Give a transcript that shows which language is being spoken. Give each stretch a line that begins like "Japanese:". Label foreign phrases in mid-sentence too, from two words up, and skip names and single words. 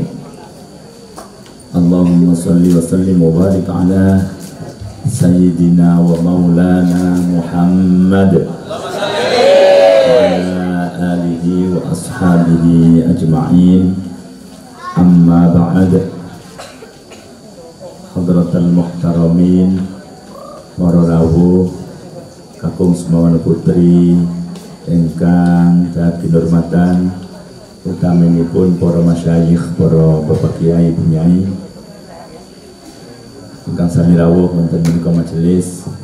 Arabic: اللهم صل وسلم وبارك على سيدنا ومولانا محمد وعلى آله وأصحابه أجمعين. أما بعد. حضرة المحترمين,
Javanese: para rawuh kakung semono putri ingkang dadi hormatan, utaminipun para masyayikh, para bapak kiai, bunyai ingkang sami rawuh wonten menika majelis.